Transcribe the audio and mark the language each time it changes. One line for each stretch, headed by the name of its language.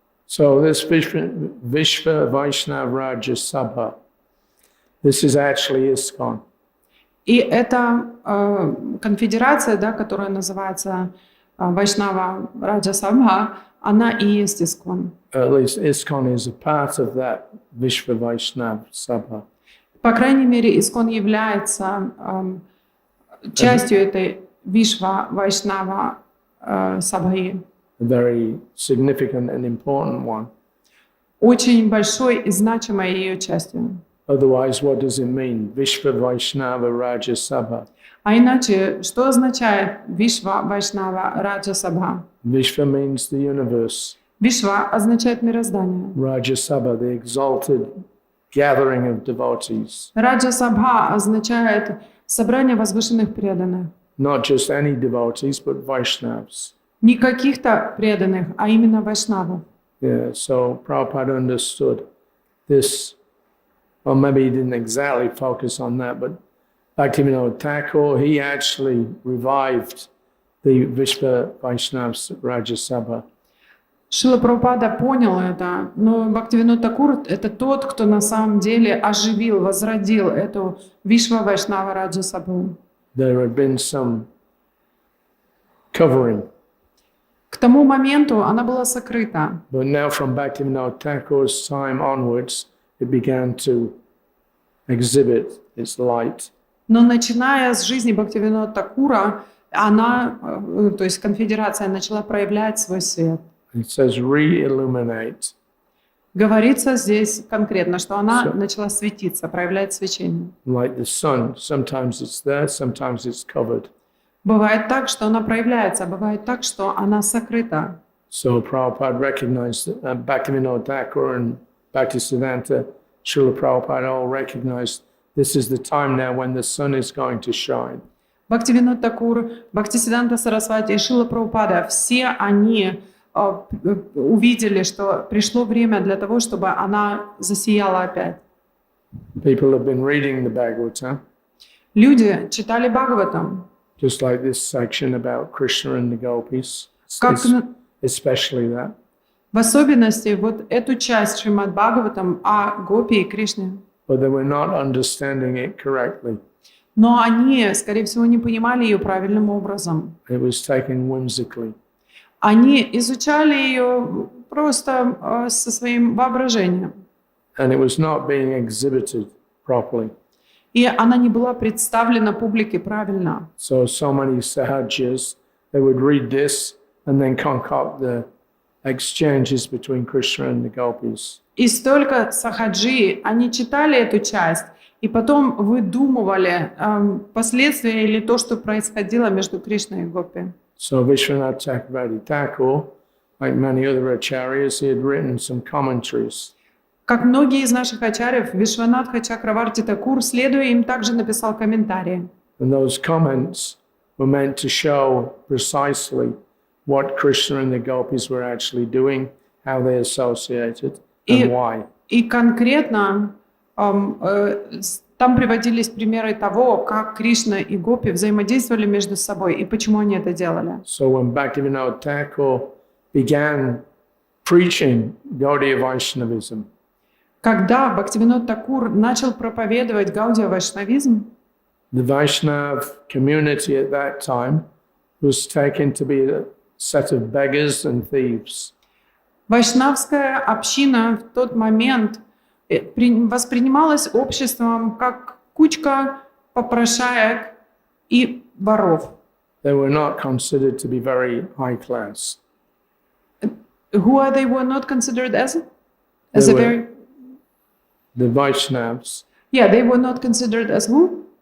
English: So this Vishva Vaishnava Raja Sabha, this is actually ISKCON.
Russian: И эта конфедерация, да, которая называется Вайшнава Раджа Сабха, она и есть ISKCON.
English: At least ISKCON is a part of that Vishva Vaishnava Sabha.
Russian: По крайней мере, ISKCON является частью этой Вишва Вайшнава Сабхи.
English: A very significant and important one.
Russian: Очень большой и значимой ее частью.
English: Otherwise, what does it mean? Vishva Vaishnava Raja Sabha.
Russian: А иначе, что означает Вишва Вайшнава Раджа Сабха?
English: Vishva means the universe.
Russian: Вишва означает мироздание.
English: Raja Sabha, the exalted gathering of devotees.
Russian: Раджа Сабха означает собрание возвышенных преданных.
English: Not just any devotees, but Vaishnavas.
Russian: Не каких-то преданных, а именно вайшнавов.
English: Yeah, so Prabhupada understood this, or maybe he didn't exactly focus on that, but Bhaktivinoda Thakur, he actually revived the Vishva Vaishnava Raja Sabha.
Russian: Шрила Прабхупада понял это, но Бхактивинод Такур — это тот, кто на самом деле оживил, возродил эту Вишва Вайшнава Раджа Сабху.
English: There had been some covering.
Russian: К тому моменту она была сокрыта.
English: But now from Bhaktivinoda Thakur's time onwards, it began to exhibit its light.
Russian: Но начиная с жизни Бхактивинода Такура, она, то есть конфедерация, начала проявлять свой свет.
English: It says re-illuminate.
Russian: Говорится здесь конкретно, что она Всё. начала светиться, проявлять свечение.
English: Like the sun, sometimes it's there, sometimes it's covered.
Russian: Бывает так, что она проявляется, а бывает так, что она сокрыта.
English: So Prabhupada recognized that Bhaktivinoda Thakur and Bhaktisiddhanta, Srila Prabhupada all recognized this is the time now when the sun is going to shine.
Russian: Бхактивинод Такур, Бхактисиддханта Сарасвати и Шрила Прабхупада, все они увидели, что пришло время для того, чтобы она засияла опять.
English: People have been reading the Bhagavatam,
Russian: Люди читали Бхагаватам,
English: just like this section about Krishna and the gopis,
Russian: как
English: especially that.
Russian: в особенности вот эту часть Шримад-бхагаватам о Гопи и Кришне.
English: But they were not understanding it correctly.
Russian: Но они, скорее всего, не понимали ее правильным образом.
English: It was taken whimsically.
Russian: Они изучали ее просто со своим воображением.
English: And it was not being exhibited properly.
Russian: И она не была представлена публике правильно.
English: So many sahajas, they would read this and then concoct the exchanges between Krishna and the gopis.
Russian: И столько сахаджи, они читали эту часть, и потом выдумывали последствия или то, что происходило между Кришной и Гопи.
English: So Vishwanath Chakravarti Thakur, like many other acharyas, he had written some commentaries.
Russian: Как многие из наших ачарьев, Вишванатха Чакраварти Такур, следуя им, также написал комментарии.
English: And those comments were meant to show precisely what Krishna and the gopis were actually doing, how they associated, and why.
Russian: И конкретно там приводились примеры того, как Кришна и Гопи взаимодействовали между собой и почему они это делали.
English: So when Bhaktivinoda Thakur began preaching Gaudiya Vaishnavism,
Russian: Когда Бхактивинод Такур начал проповедовать Гаудия Вайшнавизм,
English: the Vaishnav community at that time was taken to be a set of beggars and thieves.
Russian: вайшнавская община в тот момент воспринималась обществом как кучка попрошаек и воров.
English: They were not considered to be very high class. Who are they were not considered as They a were- very... The Vaishnavs, Yeah, they were not considered as who?